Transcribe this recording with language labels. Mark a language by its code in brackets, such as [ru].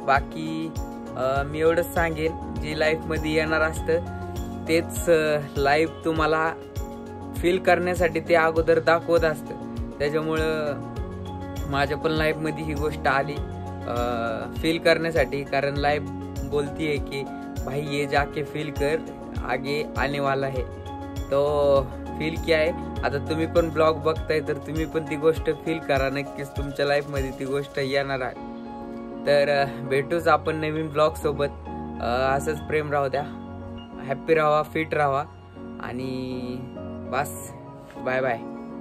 [mr] बाकी मी एवढंच सांगेन, जे लाईफमध्ये येणार असतं तेच लाईफ तुम्हाला फील करण्यासाठी ते अगोदर दाखवत असतं. त्याच्यामुळं माझ्या पण लाईफमध्ये ही गोष्ट आली फील करण्यासाठी. [hi] कारण लाईफ बोलती है की भाई ये जाके फील कर, आगे आने वाला है. [mr] तो फील [hi] क्या [mr] आहे. आता तुम्ही पण ब्लॉग बघताय तर तुम्ही पण ती गोष्ट फील करा. नक्कीच तुमच्या लाईफमध्ये ती गोष्ट येणार आहे. तर भेटूच आपण नवीन ब्लॉग सोबत. असंच प्रेम राहू द्या, हॅप्पी राहा, फिट राहा आणि बस. Bye bye.